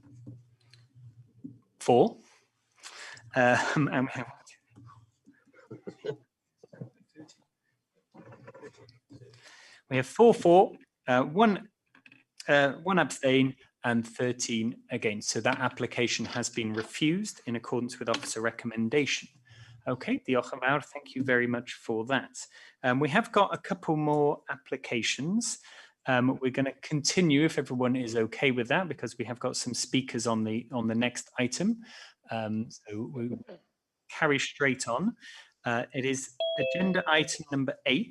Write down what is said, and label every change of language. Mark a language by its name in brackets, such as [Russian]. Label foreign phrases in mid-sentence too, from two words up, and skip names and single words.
[English] And we have 4 for, one abstain, and 13 against. So that application has been refused in accordance with officer recommendation. [Welsh] Okay, diolch yn fawr. [English] Thank you very much for that. We have got a couple more applications. We're going to continue if everyone is okay with that, because we have got some speakers on the next item. So we'll carry straight on. It is agenda item number 8.